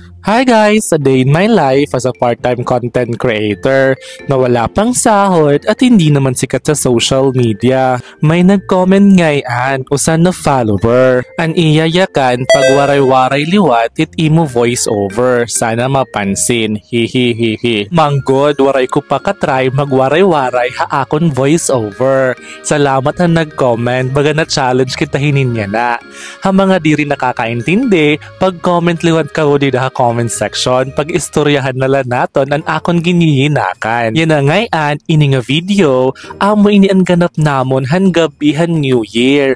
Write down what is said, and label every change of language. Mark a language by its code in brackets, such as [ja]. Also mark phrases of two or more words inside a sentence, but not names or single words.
[en] Hi guys! A day in my life as a part-time content creator [tl] na wala pang sahod at hindi naman sikat sa social media. May nag-comment ngayon usan na follower. [war] An iyayakan pag waray-waray liwat it imo voice over. [tl] Sana mapansin. Hihihihi. [war] Manggod, waray ko pa katry magwaray-waray ha akon voice over. [tl] Salamat na nag-comment. [war] Baga na challenge kita hininya na. Ha mga diri nakakaintindi, pag-comment liwat ka di ha comment section, pag-istoryahan nala naton ang akon giniyinakan. [tl] Yan na ngayon, [war] ini nga video, amo ini ang ganap namon han gabi han New Year.